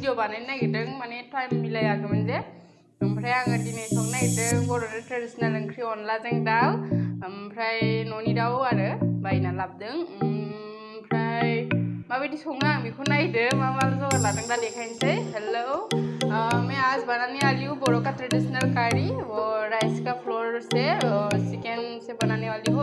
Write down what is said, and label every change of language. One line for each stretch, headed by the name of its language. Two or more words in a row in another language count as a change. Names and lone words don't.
Bodo: बानायनो नागिरदों माने टाइम मिलायाखैमोन जे ओमफ्राय आङो दिनै संनो नागिरदों बर'नि ट्रेडिशनेल ओंख्रि अनलाजों दाउ ओमफ्राय न'नि दाउ आरो बायना लाबोदों ओमफ्राय माबायदि सङो आं बेखौ नायदो मा जगार लादों दा देखायनोसै
Hindi: हेलो मैं आज बनाने वाली हूँ बोरो का
English: traditional curry
Hindi: और राइस का फ्लोर से चिकन से बनाने वाली हूँ